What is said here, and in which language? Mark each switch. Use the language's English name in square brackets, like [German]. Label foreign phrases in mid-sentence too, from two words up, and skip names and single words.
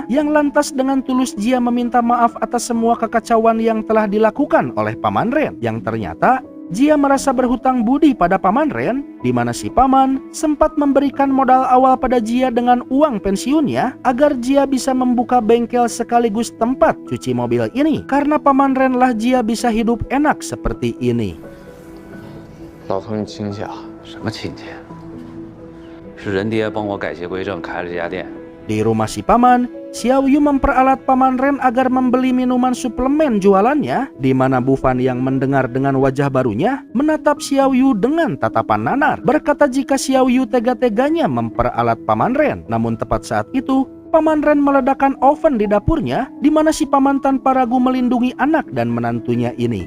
[Indonesian] Yang lantas dengan tulus Jia meminta maaf atas semua kekacauan yang telah dilakukan oleh Paman Ren, yang ternyata Jia merasa berhutang budi pada Paman Ren, di mana si paman sempat memberikan modal awal pada Jia dengan uang pensiunnya agar Jia bisa membuka bengkel sekaligus tempat cuci mobil ini. Karena Paman Ren lah Jia bisa hidup enak seperti ini. [Chinese] 老头，你亲戚啊？什么亲戚？是人爹帮我改邪归正开了这家店。 [Indonesian] Di rumah si paman, Xiao Yu memperalat Paman Ren agar membeli minuman suplemen jualannya, di mana Bu Fan yang mendengar dengan wajah barunya menatap Xiao Yu dengan tatapan nanar, berkata jika Xiao Yu tega-teganya memperalat Paman Ren. Namun tepat saat itu, Paman Ren meledakkan oven di dapurnya, di mana si paman tanpa ragu melindungi anak dan menantunya ini.